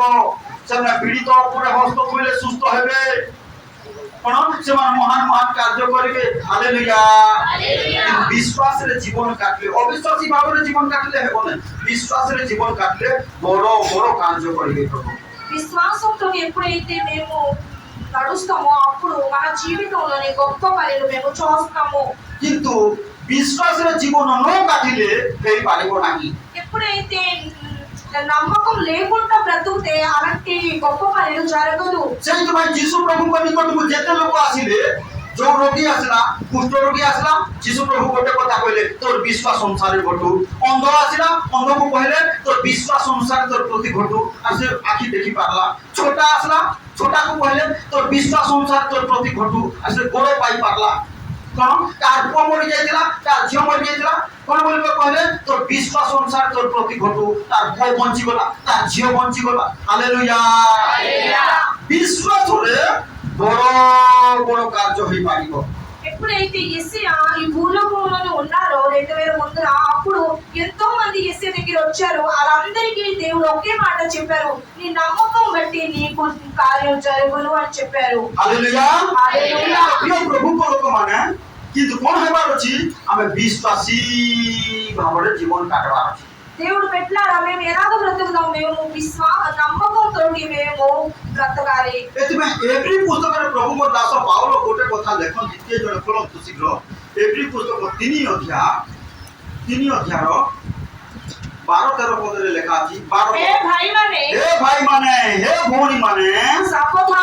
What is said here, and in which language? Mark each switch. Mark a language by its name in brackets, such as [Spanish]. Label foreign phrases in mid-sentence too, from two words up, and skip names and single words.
[Odia] ସେମାନେ ପୀଡ଼ିତ ଉପରେ ହସ୍ତ ଥୋଇଲେ ସୁସ୍ଥ ହେବେ। କ'ଣ ସେମାନେ ମହାନ ମହାନ କାର୍ଯ୍ୟ କରିବେ। ହାଲେଲୁୟା। ବିଶ୍ୱାସରେ ଜୀବନ କାଟିଲେ, ଅବିଶ୍ୱାସୀ ଭାବରେ ଜୀବନ କାଟିଲେ ହେବ ନାହିଁ। ବିଶ୍ୱାସରେ ଜୀବନ କାଟିଲେ ବଡ଼ ବଡ଼ କାର୍ଯ୍ୟ କରିବେ ପ୍ରଭୁ। [Telugu] విశ్వాసంతో ఎప్పుడైతే మేము నడుస్తామో అప్పుడు మన జీవితంలోని గొప్ప పనులు మేము చూస్తాము. [Odia] କିନ୍ତୁ ବିଶ୍ୱାସରେ ଜୀବନ ନ କାଟିଲେ ହେଇପାରିବ ନାହିଁ। [Telugu] ఎప్పుడైతే నమ్మకం లేకుండా బ్రతుకుతే అలాంటి గొప్ప పనులు జరగదు. [Odia] ସେଇଥିପାଇଁ ଯୀଶୁ ପ୍ରଭୁଙ୍କ ନିକଟକୁ ଯେତେ ଲୋକ ଆସିଲେ, ଯୋଉ ରୋଗୀ ଆସିଲା, କୁଷ୍ଠ ରୋଗୀ ଆସିଲା, ଯୀଶୁ ପ୍ରଭୁ ଗୋଟେ କଥା କହିଲେ, ତୋର ବିଶ୍ୱାସ ଅନୁସାରେ ଘଟୁ। ଅନ୍ଧ ଆସିଲା, ଅନ୍ଧକୁ କହିଲେ, ତୋର ବିଶ୍ୱାସ ଅନୁସାରେ ତୋର ପ୍ରତି ଘଟୁ। ଆଉ ସେ ଆଖି ଦେଖି ପାରିଲା। ଛୋଟା ଆସିଲା, ଛୋଟାକୁ କହିଲେ, ତୋର ବିଶ୍ୱାସ ଅନୁସାରେ ତୋର ପ୍ରତି ଘଟୁ। ଆଉ ସେ ଗୋଡ଼ ପାଇ ପାରିଲା। କ'ଣ କାହାର ପୁଅ ମରି ଯାଇଥିଲା, କାହାର ଝିଅ ମରି ଯାଇଥିଲା, କ'ଣ ବୋଲି କହିଲେ, ତୋର ବିଶ୍ୱାସ ଅନୁସାରେ ତୋର ପ୍ରତି ଘଟୁ। ତାର ପୁଅ ବଞ୍ଚିଗଲା, ତାର ଝିଅ ବଞ୍ଚିଗଲା। ହାଲେଲୁୟା। ବିଶ୍ୱାସରେ ବଡ଼ ବଡ଼ କାର୍ଯ୍ୟ ହେଇପାରିବ। [Telugu] ఎప్పుడైతే యేసయ్య ఈ భూలోకంలోనే ఉన్నారో 2000 ముందర అప్పుడు ఎంతో మంది యేసయ్య దగ్గర వచ్చారు. వాళ్ళందరికీ దేవుడు ఒకే మాట చెప్పారు, నీ నమ్మకం బట్టి నీకు కార్యం జరుగును అని చెప్పారు. [Odia] ହାଲେଲୁୟା। ହାଲେଲୁୟା। ପ୍ରିୟ ପ୍ରଭୁଙ୍କ ଲୋକମାନେ, କିନ୍ତୁ କ'ଣ ହେବାର ଅଛି, ଆମେ ବିଶ୍ୱାସୀ ଭାବରେ ଜୀବନ କାଟିବାର ଅଛି। [Telugu] దేవుడు పెట్టినారా మేము ఎలాగ బ్రతుకుదాం, మేము నమ్మకంతో మేము బ్రతకాలి. [Odia] ଏଥିପାଇଁ ଏଭ୍ରି ପୁସ୍ତକରେ ପ୍ରଭୁଙ୍କ ଦାସ ପାଉଲ ଗୋଟେ କଥା ଲେଖନ୍ତି, କିଏ ଜଣେ ଖୋଲନ୍ତୁ ଶୀଘ୍ର। ଏଭ୍ରି ପୁସ୍ତକ 3 ଅଧ୍ୟାୟର 12-13 ପଦରେ ଲେଖା ଅଛି। ହେ ଭାଇମାନେ, ହେ ଭାଇମାନେ, ହେ ଭଉଣୀମାନେ, ସାବଧାନ।